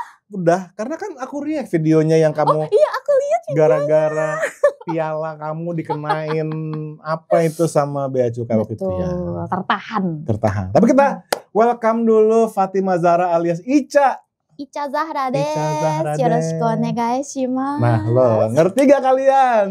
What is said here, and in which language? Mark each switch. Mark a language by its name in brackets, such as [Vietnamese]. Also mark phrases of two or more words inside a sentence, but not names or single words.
[Indonesian] Udah, karena kan aku react videonya yang kamu. Oh iya, aku lihat videonya. Gara-gara piala kamu dikenain apa itu sama Bea Cukai waktu itu ya. Tertahan. Tapi kita welcome dulu Fatimah Zahra alias Ica. Ica Zahra des. Ica Zahra des. [Japanese] よろしくお願いします. [Indonesian] Nah lo, ngerti gak kalian?